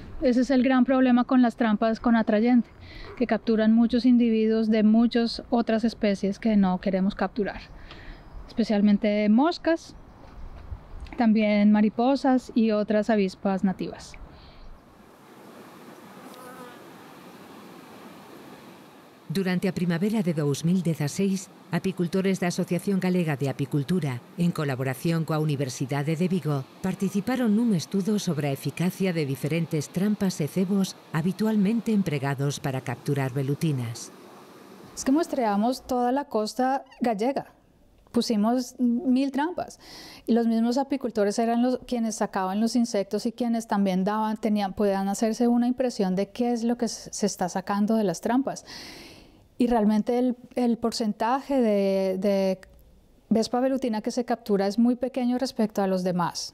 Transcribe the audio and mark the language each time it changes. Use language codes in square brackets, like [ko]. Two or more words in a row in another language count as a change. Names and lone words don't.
[es] Ese es el gran problema con las trampas con atrayente, que capturan muchos individuos de muchas otras especies que no queremos capturar, especialmente moscas, también mariposas y otras avispas nativas. [gl] Durante a primavera de 2016, apicultores da Asociación Galega de Apicultura, en colaboración coa Universidade de Vigo, participaron nun estudo sobre a eficacia de diferentes trampas e cebos habitualmente empregados para capturar velutinas. [es] Es que muestreamos toda la costa gallega. Pusimos 1000 trampas y los mismos apicultores eran quienes sacaban los insectos y quienes también podían hacerse una impresión de qué es lo que se está sacando de las trampas. Y realmente el porcentaje de Vespa velutina que se captura es muy pequeño respecto a los demás.